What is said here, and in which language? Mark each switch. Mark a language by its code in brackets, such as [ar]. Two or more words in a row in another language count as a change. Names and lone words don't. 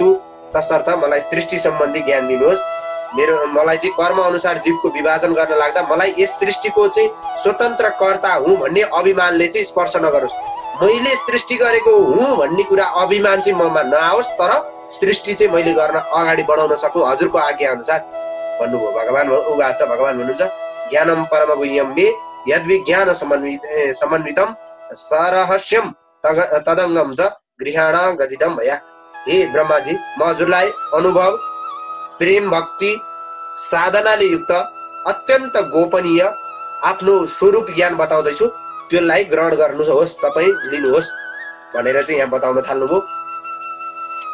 [ne] तसर्थ मलाई सृष्टि सम्बन्धी ज्ञान दिनुहोस्। मलाई चाहिँ कर्म अनुसार जीवको विभाजन गर्न लाग्दा मलाई यस सृष्टिको चाहिँ स्वतन्त्र कर्ता हुँ भन्ने अभिमानले चाहिँ स्पर्श नगरोस्। मैले सृष्टि गरेको हुँ भन्ने कुरा अभिमान चाहिँ ममा नआओस्, तर सृष्टि चाहिँ मैले गर्न अगाडि बढाउन सकूं हजुरको आज्ञा अनुसार भन्नुभयो। भगवान भन्नुहुन्छ [sa] ज्ञानम परम गुह्यम मे यद्विज्ञान समन्वितम सरहस्यम तदङ्गम च गृहाण गदितम भया। [ne] हे ब्रह्माजी, म हजुरलाई अनुभव, प्रेम, भक्ति, साधनाले युक्त अत्यन्त गोपनीय आफ्नो स्वरूप ज्ञान बताउँदैछु। त्यसलाई ग्रहण गर्नुहोस्, तपाईँ लिनुहोस् भनेर चाहिँ यहाँ बताउन थाल्नुभयो।